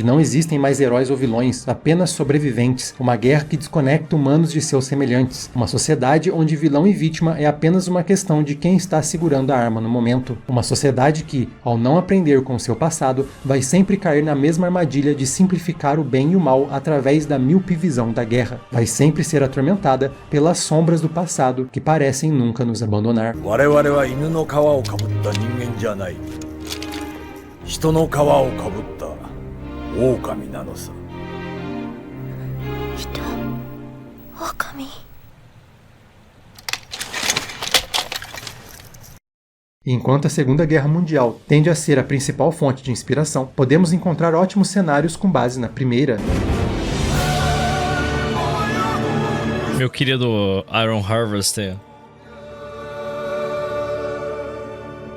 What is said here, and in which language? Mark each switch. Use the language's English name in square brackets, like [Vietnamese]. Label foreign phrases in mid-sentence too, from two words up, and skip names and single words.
[Portuguese] não existem mais heróis ou vilões, apenas sobreviventes, uma guerra que desconecta humanos de seus semelhantes, uma sociedade onde vilão e vítima é apenas uma questão de quem está segurando a arma no momento, uma sociedade que, ao não aprender com seu passado, vai sempre cair na mesma armadilha de simplificar o bem e o mal através da míope visão da guerra, vai sempre ser atormentada pelas sombras do passado que parecem nunca nos abandonar. [Japanese] 我々は犬の皮をかぶった人間じゃない。人の皮をかぶった狼なのさ。人、狼。 [Portuguese] Enquanto a Segunda Guerra Mundial tende a ser a principal fonte de inspiração, podemos encontrar ótimos cenários com base na Primeira. Meu querido Iron Harvester.